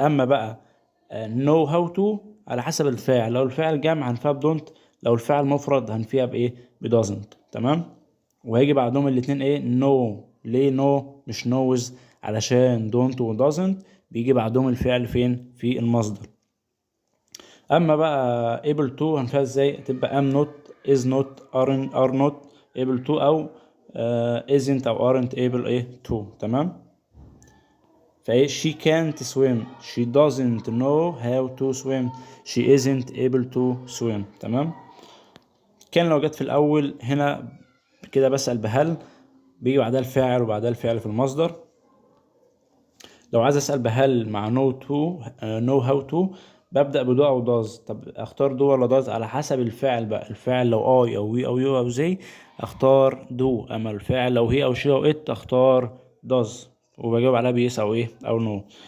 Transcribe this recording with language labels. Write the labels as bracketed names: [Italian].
[Arabic] أما بقى know how to على حسب الفاعل، لو الفاعل جمع هنفيها بدونت، لو الفاعل مفرد هنفيها بايه بدازنت. تمام. وهيجي بعدهم الاتنين ايه know. ليه know مش knows؟ علشان don't و doesn't بيجي بعدهم الفعل فين؟ في المصدر. اما بقى able to هنفيها ازاي؟ تبقى am not is not are not able to، او isn't او aren't able ايه to. تمام. [English] فايه she can't swim، she doesn't know how to swim، she isn't able to swim. [Arabic] تمام. كان لو جت في الاول هنا كده بسأل بهل، بيجي بعدها الفاعل وبعدها الفعل في المصدر. لو عايز اسال بهل مع know to know how to ببدا بدو او does. طب اختار دو ولا does؟ على حسب الفعل بقى. الفعل لو I او we او you او they اختار do، اما الفعل لو هي او she او it اختار does، وبجاوب عليها بيس او ايه او no.